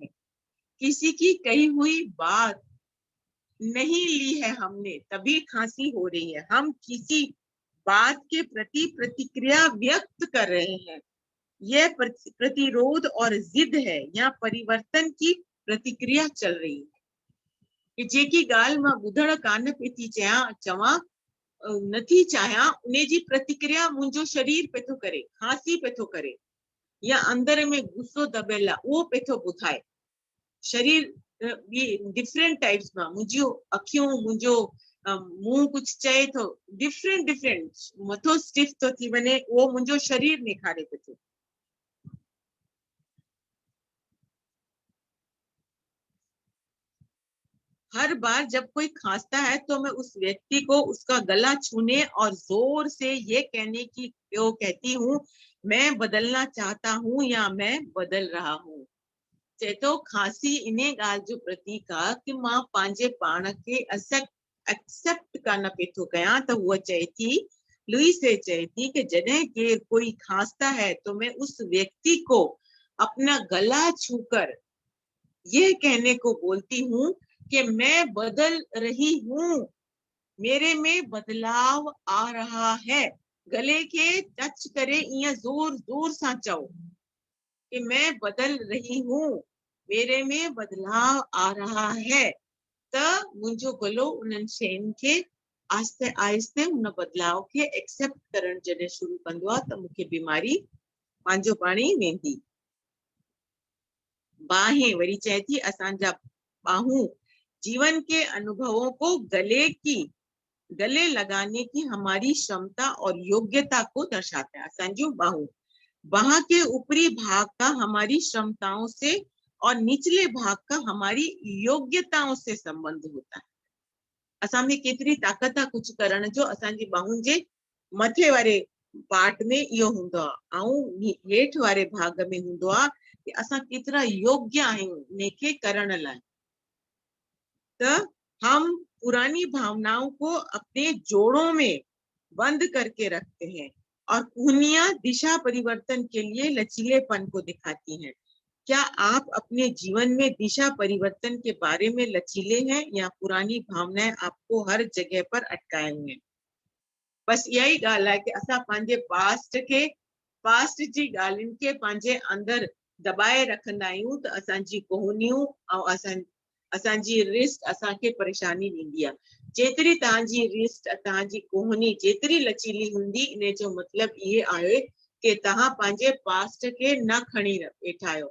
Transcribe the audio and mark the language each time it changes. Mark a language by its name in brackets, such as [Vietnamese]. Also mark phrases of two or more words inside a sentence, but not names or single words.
[Hindi] किसी की कही हुई बात नहीं ली है हमने, तभी खांसी हो रही है। हम किसी बात के प्रति प्रतिक्रिया व्यक्त कर रहे हैं। यह प्रतिरोध और जिद है या परिवर्तन की प्रतिक्रिया चल रही है। [Sindhi] कि जेकी ॻाल्हि मां ॿुधण कान पई थी चवां नथी चाहियां, उन जी प्रतिक्रिया मुंहिंजो शरीर पे थो करे, खांसी पे थो करे या अंदर में गुस्सो दॿियल आहे उहो पे थो ॿुधाए। शरीर [English] different types [Sindhi] मां, मुंहिंजियूं अखियूं, मुंहिंजो मुंहुं कुछ चए थो, [English] different different, [Sindhi] मथो स्टिफ थो थी वञे, उहो मुंहिंजो शरीर ॾेखारे पियो थो। [Hindi] हर बार जब कोई खांसता है तो मैं उस व्यक्ति को उसका गला छूने और जोर से ये कहने की कहती हूँ, मैं बदलना चाहता हूँ या मैं बदल रहा हूँ। [Sindhi] चए तो खांसी इन्हे ॻाल्हि जो प्रतीक आहे कि मां पंहिंजे पाण खे एक्सेप्ट कान पे थो कयां। त उहा चए थी, लुईसे चए थी कि जॾहिं केर [Hindi] कोई खांसता है तो मैं उस व्यक्ति को अपना गला छूकर यह कहने को बोलती हूँ कि मैं बदल रही हूँ, मेरे में बदलाव आ रहा है। गले के [Sindhi] टच करे इं जोर जोर सां चओ [Hindi] कि मैं बदल रही हूँ, मेरे में बदलाव आ रहा है। [Sindhi] त मुंहिंजो गलो उन्हनि शयुनि खे आहिस्ते आहिस्ते हुन बदलाव खे एक्सेप्ट करण जॾहिं शुरू कंदो आहे त मूंखे बीमारी पंहिंजो पाण ई वेंदी। [Hindi] बाहें [Sindhi] वरी चए थी असांजा बाहूं [Hindi] जीवन के अनुभवों को गले लगाने की हमारी क्षमता और योग्यता को दर्शाता है। [Sindhi] असांजूं बाहूं [Hindi] बाह के ऊपरी भाग का हमारी क्षमताओं से और निचले भाग का हमारी योग्यताओं से संबंध होता है। [Sindhi] असां में केतिरी ताक़त आहे कुझु करण जो, असांजी बाहुनि जे मथे वारे पार्ट में इहो हूंदो आहे ऐं हेठि वारे भाग में हूंदो आहे कि असां केतिरा योग्य आहियूं इनखे करण लाइ। [Hindi] तो हम पुरानी भावनाओं को अपने जोड़ों में बंद करके रखते हैं और कुहनियां दिशा परिवर्तन के लिए लचीलेपन को दिखाती हैं। क्या आप अपने जीवन में दिशा परिवर्तन के बारे में लचीले हैं या पुरानी भावनाएं आपको हर जगह पर अटकाए हुए हैं? [Sindhi] बस यही ॻाल्हि आहे कि असां पंहिंजे पास्ट जी ॻाल्हियुनि खे पंहिंजे अंदरि दबाए रखंदा आहियूं त असांजी कोहनियूं ऐं असांजी रिस्ट असांखे परेशानी ॾींदी आहे। जेतिरी तव्हांजी रिस्ट तव्हांजी कोहनी जेतिरी लचीली हूंदी इन जो मतिलबु इहे आहे कि तव्हां पंहिंजे पास्ट खे न खणी वेठा आहियो।